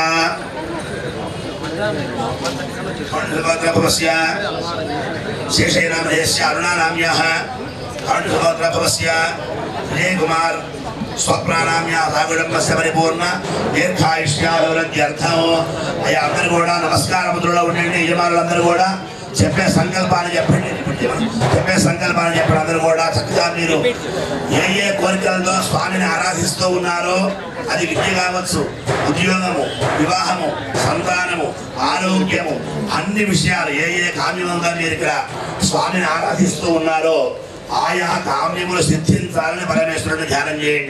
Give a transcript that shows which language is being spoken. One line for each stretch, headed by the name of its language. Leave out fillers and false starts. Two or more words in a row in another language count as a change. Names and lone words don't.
Sanskrit: करुणगोत्रभवस्य शेषैनामधेयस्य अरुणानाम्याः करुणगोत्रभवस्य विजयकुमार स्वप्नानाम्याः भागवतस्य परिपूर्ण दीर्घायुष्याभिवृद्ध्यर्थम्
Telugu: అయ్యా అందరూ కూడా నమస్కార ముద్రలో ఉండండి. యజమానులందరూ కూడా చెప్పే సంకల్పాన్ని చెప్పండి. చెప్పే సంకల్పాన్ని చెప్పండి. అందరూ కూడా చక్కగా మీరు ఏ ఏ కోరికలతో స్వామిని ఆరాధిస్తూ ఉన్నారో అది విద్య కావచ్చు, ఉద్యోగము, వివాహము, సంతానము, ఆరోగ్యము, అన్ని విషయాలు ఏ ఏ కామ్యంగా మీరు ఇక్కడ స్వామిని ఆరాధిస్తూ ఉన్నారో ఆయా కామ్యములు సిద్ధించాలని పరమేశ్వరుని ధ్యానం చేయండి.